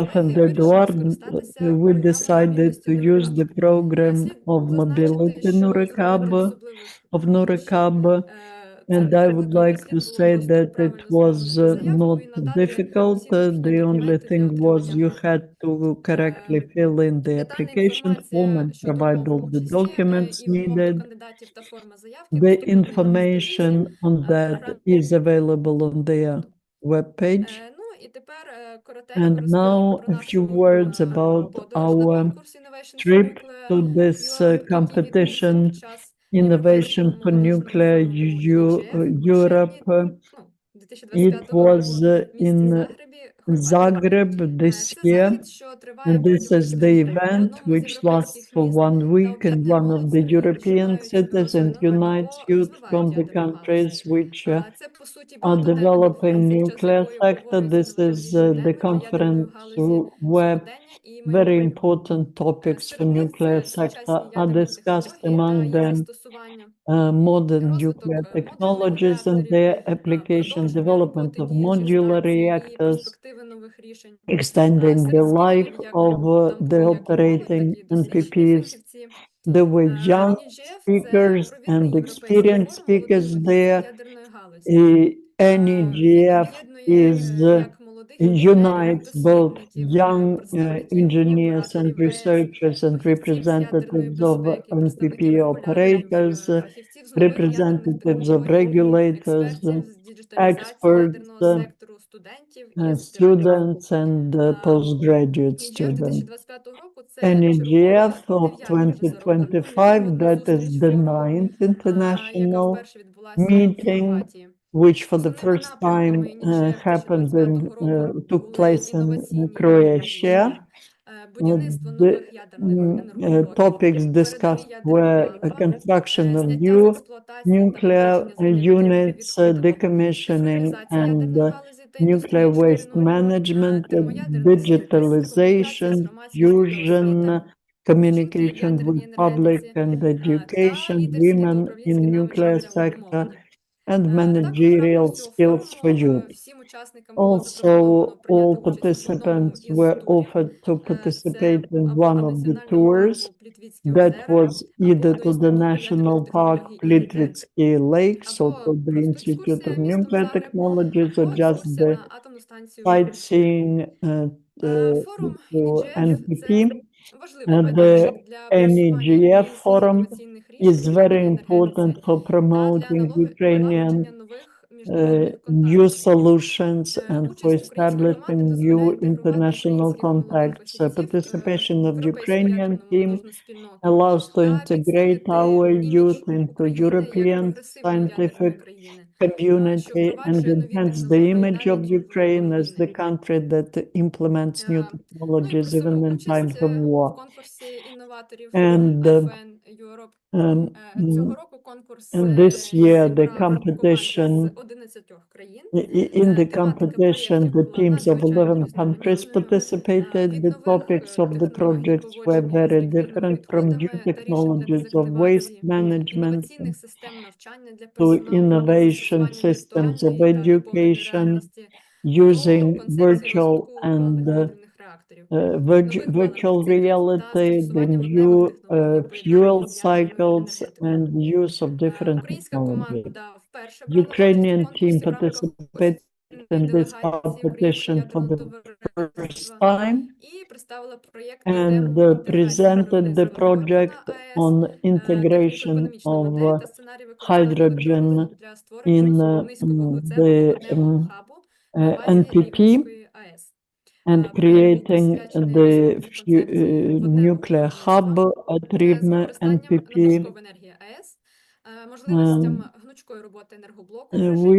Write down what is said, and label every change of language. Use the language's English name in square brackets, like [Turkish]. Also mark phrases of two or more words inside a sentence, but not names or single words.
[English] Myself and [Ukrainian] колеги, вирішили Eduard, скористатися [English] we [Ukrainian] програмою [English] decided to [Ukrainian] мобільності [English] use the [Ukrainian] Нурикаб. [English] program [Ukrainian] Слід [English] of [Ukrainian] зазначити, [English] mobility [Ukrainian] що з [English] Nurekab, [Ukrainian] роботи особливих [English] of Nurekab, [Ukrainian] центру [English] and I would [Ukrainian] викликів [English] like [Ukrainian] слід [English] to [Ukrainian] було [English] say [Ukrainian] просто [English] that it [Ukrainian] правильно [English] was [Ukrainian] заповнити заявку [English] not [Ukrainian] і надати [English] difficult. [Ukrainian] всі необхідні [English] The only [Ukrainian] документи для [English] thing was [Ukrainian] отримання [English] you [Ukrainian] гранту. [English] had to correctly fill in the [Ukrainian] Детальна [English] application form [Ukrainian] інформація [English] and [Ukrainian] щодо [English] provide [Ukrainian] умов [English] all the [Ukrainian] участі [English] documents [Ukrainian] і вимог до [English] needed. [Ukrainian] кандидатів та форма заявки [English] The [Ukrainian] доступні на сторінці [English] information on that [Ukrainian] програми. [English] is available on their webpage. [Ukrainian] Ну і тепер коротенько [English] And [Ukrainian] розповім [English] now [Ukrainian] про [English] a few [Ukrainian] нашу [English] words about [Ukrainian] подорож на [English] our [Ukrainian] конкурс Innovation for [English] trip [Ukrainian] Nuclear [English] to this [Ukrainian] Europe, який відбувся [English] competition, [Ukrainian] під час [English] Innovation [Ukrainian] Європейського [English] for [Ukrainian] молодіжного [English] Nuclear [Ukrainian] форуму EGF у червні [English] Europe. [Ukrainian] 2025 [English] It was [Ukrainian] року в місті [English] in [Ukrainian] Загребі, Хорватія. [English] Zagreb this [Ukrainian] Це [English] year, [Ukrainian] захід, що триває [English] and this [Ukrainian] протягом [English] is the [Ukrainian] тижня в [English] event [Ukrainian] одному з [English] which lasts [Ukrainian] європейських [English] for [Ukrainian] міст [English] 1 [Ukrainian] та [English] week in [Ukrainian] об'єднує [English] one of [Ukrainian] молодь [English] the [Ukrainian] з країн, що [English] European [Ukrainian] мають [English] cities and [Ukrainian] ядерну програму [English] unites [Ukrainian] або [English] youth from [Ukrainian] розвивають [English] the [Ukrainian] ядерну галузь. [English] countries which [Ukrainian] Це, по суті, [English] are [Ukrainian] багатоденна [English] developing [Ukrainian] конференція, під час [English] nuclear [Ukrainian] якої [English] sector. [Ukrainian] обговорюються [English] This is [Ukrainian] найважливіші [English] the [Ukrainian] теми для ядерної [English] conference [Ukrainian] галузі [English] where [Ukrainian] сьогодення і [English] very [Ukrainian] майбутнього. [English] important topics for [Ukrainian] Серед них [English] nuclear [Ukrainian] це [English] sector [Ukrainian] сучасні [English] are [Ukrainian] ядерні [English] discussed [Ukrainian] технології та [English] among [Ukrainian] їх [English] them. [Ukrainian] застосування, [English] Modern [Ukrainian] розвиток [English] nuclear [Ukrainian] модульних [English] technologies and [Ukrainian] реакторів, [English] their application, [Ukrainian] продовження [English] development [Ukrainian] роботи [English] of [Ukrainian] діючих [English] modular [Ukrainian] станцій і [English] reactors, [Ukrainian] перспективи нових рішень. [English] extending the [Ukrainian] Серед [English] life [Ukrainian] спікерів як [English] of the [Ukrainian] там як і молодь, так [English] operating [Ukrainian] і досвідчені [English] NPPs. [Ukrainian] фахівці. [English] There were young [Ukrainian] EGF – це [English] speakers [Ukrainian] провідний [English] and [Ukrainian] європейський [English] experienced [Ukrainian] форум [English] speakers [Ukrainian] молодих фахівців [English] there. [Ukrainian] ядерної галузі. Він [English] NEGF [Ukrainian] об'єднує як молодих інженерів, [English] unites both [Ukrainian] дослідників, [English] young [Ukrainian] представників і [English] engineers and [Ukrainian] операторів РЕС, [English] researchers and [Ukrainian] фахівців з ядерної [English] representatives of [Ukrainian] безпеки, [English] NPP [Ukrainian] представників регуляторів, [English] operators, [Ukrainian] фахівців з нових ядерних [English] representatives of [Ukrainian] технологій, [English] regulators, [Ukrainian] експертів з діджиталізації [English] experts, [Ukrainian] ядерного сектору, студентів і аспірантів. [English] students, and postgraduate [Ukrainian] EGF [English] students. [Ukrainian] 2025 року – це [English] NEGF [Ukrainian] черговий [English] of [Ukrainian] дев'ятий вже за рахунком [English] 2025, [Ukrainian] міжнародна [English] that is [Ukrainian] зустріч [English] the [Ukrainian] форуму, [English] ninth [Ukrainian] яка [English] international [Ukrainian] вперше відбулася в [English] meeting, [Ukrainian] Хорватії. [English] which for the [Ukrainian] Основними [English] first time [Ukrainian] напрямками EGF [English] happened [Ukrainian] 2025 року [English] took [Ukrainian] були [English] place in [Ukrainian] інноваційні ядерні [English] Croatia. [Ukrainian] рішення, будівництво [English] The [Ukrainian] нових ядерних енергоблоків, [English] topics [Ukrainian] передові [English] discussed [Ukrainian] ядерні [English] were [Ukrainian] палива, [English] construction of [Ukrainian] зняття з [English] new [Ukrainian] експлуатації та [English] nuclear [Ukrainian] поводження з радіоактивними [English] units, [Ukrainian] відходами, [English] decommissioning [Ukrainian] цифровізація [English] and [Ukrainian] ядерної галузі та індустрії [English] nuclear waste [Ukrainian] 4.0, [English] management, [Ukrainian] термоядерний синтез, комунікація з [English] digitalization, [Ukrainian] громадськістю та освіта, [English] fusion, [Ukrainian] жінки в [English] communication with [Ukrainian] ядерній [English] public [Ukrainian] енергетиці [English] and [Ukrainian] та [English] education, [Ukrainian] лідерські та [English] women [Ukrainian] управлінські [English] in [Ukrainian] навички [English] nuclear [Ukrainian] для [English] sector, [Ukrainian] молоді. [English] and [Ukrainian] Також в [English] managerial [Ukrainian] рамках цього [English] skills for [Ukrainian] форуму [English] youth. [Ukrainian] всім учасникам було запропоновано [English] Also, [Ukrainian] прийняти [English] all [Ukrainian] участь в одному [English] participants [Ukrainian] із [English] were [Ukrainian] турів. [English] offered to [Ukrainian] Це [English] participate in [Ukrainian] або [English] one of the [Ukrainian] національного [English] tours. [Ukrainian] парку Плітвіцькі [English] That [Ukrainian] озера, [English] was [Ukrainian] або [English] either [Ukrainian] до [English] to the [Ukrainian] Інституту [English] National [Ukrainian] ядерних [English] Park [Ukrainian] технологій ІНТ, [English] Plitvice Lakes or [Ukrainian] або [English] to the [Ukrainian] просто [English] Institute [Ukrainian] екскурсія [English] of [Ukrainian] містом [English] Nuclear [Ukrainian] Загреб, [English] Technologies or [Ukrainian] або [English] just [Ukrainian] екскурсія [English] the [Ukrainian] на атомну станцію в Загребі. [English] sightseeing [Ukrainian] Форум [English] to [Ukrainian] EGF – це [English] NPP. [Ukrainian] важливий [English] The [Ukrainian] майданчик для просування [English] NEGF [Ukrainian] українських [English] forum [Ukrainian] інноваційних рішень [English] is [Ukrainian] в [English] very [Ukrainian] ядерній [English] important [Ukrainian] енергетиці [English] for [Ukrainian] та для [English] promoting Ukrainian [Ukrainian] налагодження нових міжнародних [English] new [Ukrainian] контактів. [English] solutions and for [Ukrainian] Участь української [English] establishing [Ukrainian] команди [English] new [Ukrainian] дозволяє інтегрувати [English] international [Ukrainian] українських молодих [English] contacts. [Ukrainian] фахівців [English] Participation [Ukrainian] в [English] of [Ukrainian] європейську [English] Ukrainian [Ukrainian] ядерну [English] team [Ukrainian] молодіжну спільноту [English] allows to [Ukrainian] та [English] integrate [Ukrainian] підсилити [English] our [Ukrainian] імідж [English] youth into [Ukrainian] України як [English] European [Ukrainian] прогресивної ядерної [English] scientific [Ukrainian] країни, що [English] community and [Ukrainian] впроваджує нові [English] enhance the [Ukrainian] технології [English] image [Ukrainian] навіть [English] of [Ukrainian] в [English] Ukraine [Ukrainian] умовах [English] as the [Ukrainian] війни. [English] country that implements new [Ukrainian] Ну і [English] technologies even [Ukrainian] представив [English] in [Ukrainian] участь [English] times of [Ukrainian] в [English] war. [Ukrainian] конкурсі інноваторів [English] And [Ukrainian] FN Europe. um, Цього року конкурс [English] and this year, the [Ukrainian] зібрав команди [English] competition, [Ukrainian] з 11 країн. [English] in the [Ukrainian] Тематика [English] competition, [Ukrainian] проєктів [English] the [Ukrainian] була [English] teams of [Ukrainian] надзвичайно [English] 11 countries [Ukrainian] різноманітною. [English] participated. [Ukrainian] Від [English] The [Ukrainian] нових [English] topics of the [Ukrainian] технологій [English] projects were [Ukrainian] поводження з [English] very [Ukrainian] реактивними [English] different from new [Ukrainian] відходами та рішень для [English] technologies of waste [Ukrainian] дезактивації, [English] management [Ukrainian] інноваційних систем навчання для [English] to [Ukrainian] персоналу і [English] innovation [Ukrainian] застосування [English] systems of [Ukrainian] віртуальної та доповненої [English] education [Ukrainian] реальності до [English] using [Ukrainian] концепції [English] virtual [Ukrainian] розвитку [English] and [Ukrainian] паливних ядерних реакторів, [English] virtual [Ukrainian] нових паливних циклів та [English] reality, the [Ukrainian] застосування [English] new [Ukrainian] водневих технологій [English] fuel [Ukrainian] поєднання з ядерною [English] cycles, [Ukrainian] енергетикою. [English] and the use of different [Ukrainian] Українська [English] technologies. [Ukrainian] команда вперше брала участь у [English] Ukrainian team [Ukrainian] конкурсі в рамках [English] participated in this [Ukrainian] делегації [English] competition for [Ukrainian] українського [English] the [Ukrainian] ядерного [English] first [Ukrainian] товариства [English] time [Ukrainian] і представила проєкт на [English] and [Ukrainian] тему інтеграції [English] presented the [Ukrainian] зеленого [English] project [Ukrainian] гідрогену АЕС, [English] on integration [Ukrainian] техніко-економічна модель [English] of [Ukrainian] та сценарій використання [English] hydrogen [Ukrainian] електролізу для створення [English] in [Ukrainian] низьковуглецевого [English] the [Ukrainian] водневого хабу на базі [English] NPP [Ukrainian] Рівненської АЕС. [English] and [Ukrainian] Проєкт був [English] creating [Ukrainian] присвячений [English] the [Ukrainian] розробці концепції водневого [English] nuclear [Ukrainian] виробництва [English] hub at [Ukrainian] з [English] Rivne [Ukrainian] використанням [English] NPP. [Ukrainian] надлишкової енергії АЕС, можливостям гнучкої роботи енергоблоку в режимі